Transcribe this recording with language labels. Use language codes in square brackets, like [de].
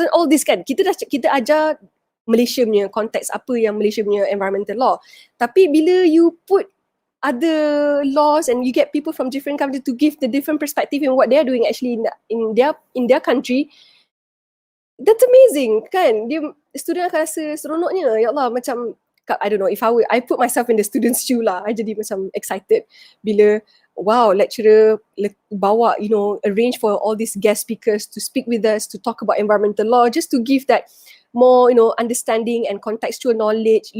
[en] So all this [ms] kan kita ajar Malaysia punya konteks, apa yang Malaysia punya environmental law. Tapi bila [en] you put other laws and you get people from different countries to give the different perspective in what they're doing actually in their country, that's amazing kan. [ms] Dia student akan rasa seronoknya. Ya Allah, macam [en] I don't know, if I put myself in the student's shoe lah, I [ms] jadi macam [en] excited bila wow, [ms] lecturer bawa, [en] arrange for all these guest speakers to speak with us, to talk about environmental law, just to give that more, understanding and contextual knowledge.